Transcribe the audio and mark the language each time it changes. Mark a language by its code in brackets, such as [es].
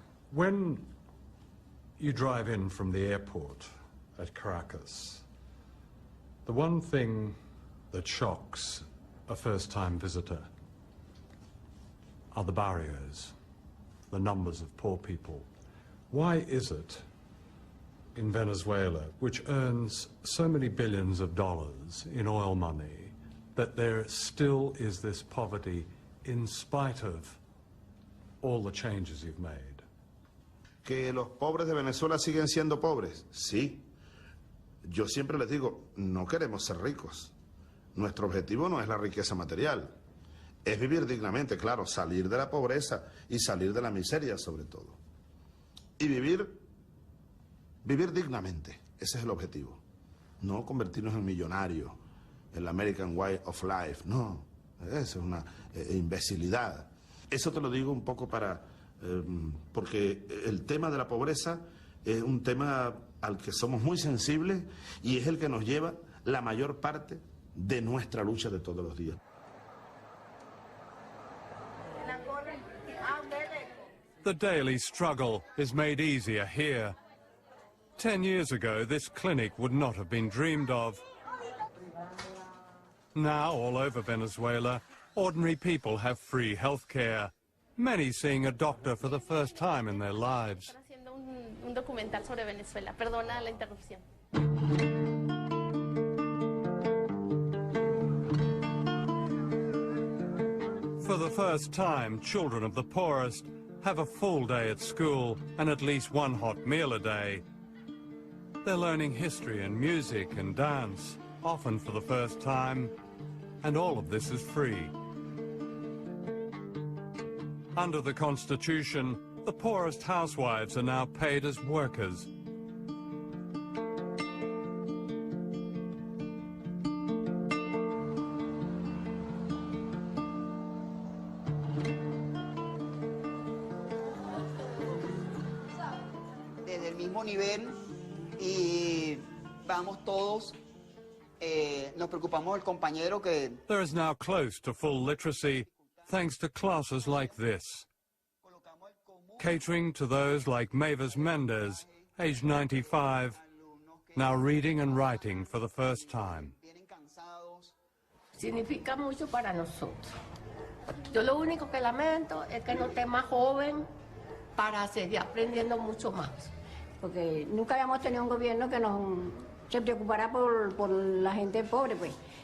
[en] When you drive in from the airport at Caracas, the one thing that shocks a first-time visitor are the barriers, the numbers of poor people. Why is it in Venezuela, which earns so many billions of dollars in oil money, that there still is this poverty in spite of all the changes you've made? [es] ¿Que los pobres de Venezuela siguen siendo pobres? Sí. Yo siempre les digo, no queremos ser ricos. Nuestro objetivo no es la riqueza material. Es vivir dignamente, claro, salir de la pobreza y salir de la miseria sobre todo. Y vivir dignamente. Ese es el objetivo. No convertirnos en millonarios, el [en] American Way of Life. [es] No, eso es una imbecilidad. Eso te lo digo un poco porque el tema de la pobreza es un tema al que somos muy sensibles y es el que nos lleva la mayor parte de nuestra lucha de todos los días. [en] The daily struggle is made easier here. 10 years ago, this clinic would not have been dreamed of. Now, all over Venezuela, ordinary people have free health care, many seeing a doctor for the first time in their lives. [es] Haciendo un documental sobre Venezuela. Perdona la interrupción. [en] For the first time, children of the poorest have a full day at school and at least one hot meal a day. They're learning history and music and dance, often for the first time, and all of this is free. Under the Constitution, the poorest housewives are now paid as workers. [es] Desde el mismo nivel y vamos todos, nos preocupamos del compañero que... [en] There is now close to full literacy thanks to classes like this, catering to those like Mavis Mendez, aged 95, now reading and writing for the first time. [es] Significa mucho para nosotros. Yo lo único que lamento es que no esté más joven para seguir aprendiendo mucho más. Porque nunca habíamos tenido un gobierno que se preocupara por la gente pobre, pues.